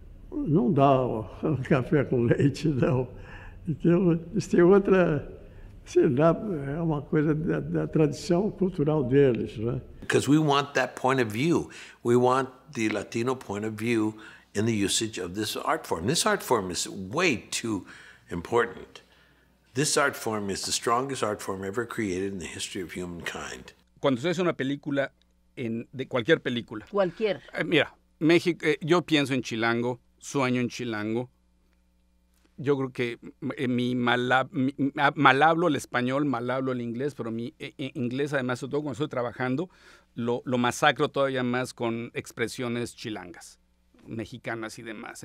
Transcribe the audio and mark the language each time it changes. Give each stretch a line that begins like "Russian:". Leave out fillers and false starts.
Portuguese: Não dá um café com leite, não. Então, isso tem outra, sei lá, é uma coisa da tradição cultural deles, né?
English: Because we want that point of view. We want the Latino point of view in the usage of this art form. This art form is way too important. This art form is the strongest art form ever created in the history of humankind.
Spanish: Cuando se hace una película, de cualquier película. Cualquier. Mira, México, yo pienso en Chilango, sueño en Chilango. Yo creo que mal hablo el español, mal hablo el inglés, pero mi inglés, además, sobre todo cuando estoy trabajando, lo masacro todavía más con expresiones chilangas, mexicanas y demás.